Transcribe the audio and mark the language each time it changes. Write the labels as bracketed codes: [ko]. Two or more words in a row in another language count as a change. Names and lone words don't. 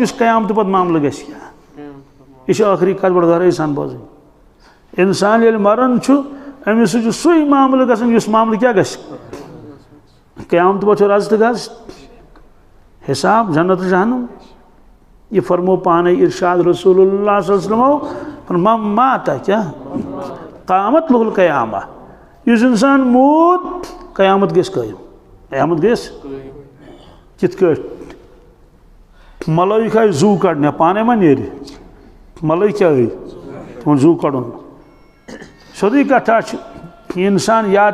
[ks] یُس قیامتہٕ پتہٕ معاملہٕ گژھِ کیٛاہ یہِ چھِ ٲخری کتھ بڑٕ گہرٲیی سان بوزٕنۍ انسان ییٚلہِ مران چھُ أمِس سۭتۍ چھُ سُے معاملہٕ گژھان یُس معاملہٕ کیٛاہ گژھِ قیامتہٕ پتہٕ چھُ رز تہٕ گز حساب جنت جہنم یہ فرمو پانے ارشاد رسول اللہ [ar] صلی اللہ علیہ وسلم من مات [ks] کیٛاہ [ar] قامت لہ القیامہ [ks] یُس انسان موٗد قیامت گژھِ قٲیِم قیامت گژھِ کِتھ کٲٹھۍ ملٲیِک آیہِ زوٗ کڑنہِ پانے ما نیرِ ملٲیِک کیٛاہ آیہِ تِمن زوٗ کڑُن سیوٚدُے کتھا چھِ انسان یا